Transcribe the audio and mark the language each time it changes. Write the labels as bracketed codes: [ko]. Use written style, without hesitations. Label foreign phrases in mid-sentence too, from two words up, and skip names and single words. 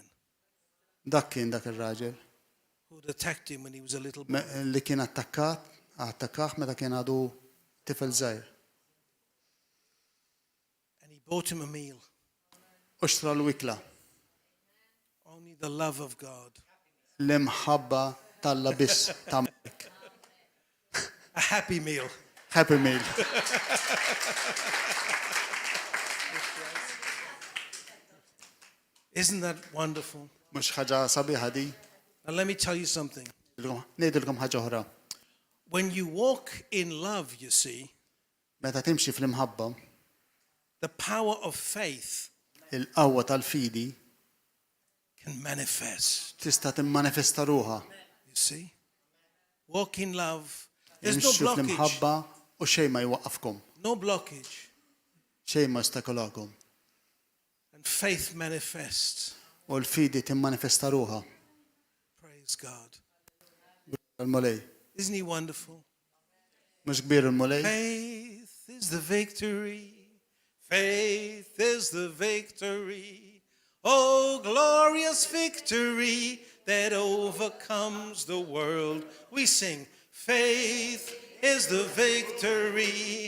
[mt] dak kien dak ir-raġel [en] who had attacked him when he was a little boy. [mt] li kien attakkah meta kien għadu tifel żgħir. [en] And he bought him a meal. [mt] U xtra l-wikla [en] Only the love of God. [mt] l-imħabba talla biss tammek. [en] A happy meal. Happy meal. Isn't that wonderful? [mt] Mhux ħaġa sabiħa di. [en] Now let me tell you something. [mt] Ngħidilkom ħaġa oħra. [en] When you walk in love, you see, [mt] Meta timxi fl-imħabba, [en] the power of faith [mt] il-qawwa tal-fidi [en] can manifest. [mt] tista' timmanifesta ruha. [en] You see? Walk in love. There's no [mt] Imxu [en] blockage. [mt] fl-imħabba u xejn ma jwaqqafkom. [en] No blockage. [mt] Xejn ma jostakolakom. [en] And faith manifests. [mt] U l-fidi timmanifesta ruha. [en] Praise God. [mt] Il-mulej. [en] Isn't he wonderful? [mt] Mhux kbir il-mulej. [en] Faith is the victory. Faith is the victory. Oh, glorious victory that overcomes the world. We sing, faith is the victory.